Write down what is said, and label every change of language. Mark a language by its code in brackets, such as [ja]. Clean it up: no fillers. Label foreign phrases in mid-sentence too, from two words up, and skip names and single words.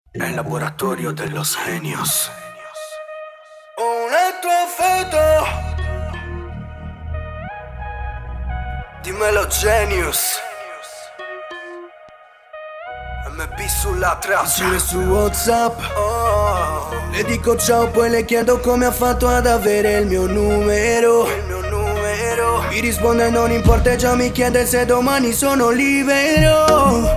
[es] El laboratorio de los genios. [it] Una tua foto. [es] Dímelo, Genius. [it] MB sulla traccia. Scrive su WhatsApp. Oh, Le dico ciao, poi le chiedo come ha fatto ad avere il mio numero. il mio numero. Mi risponde non importa e già mi chiede se domani sono libero.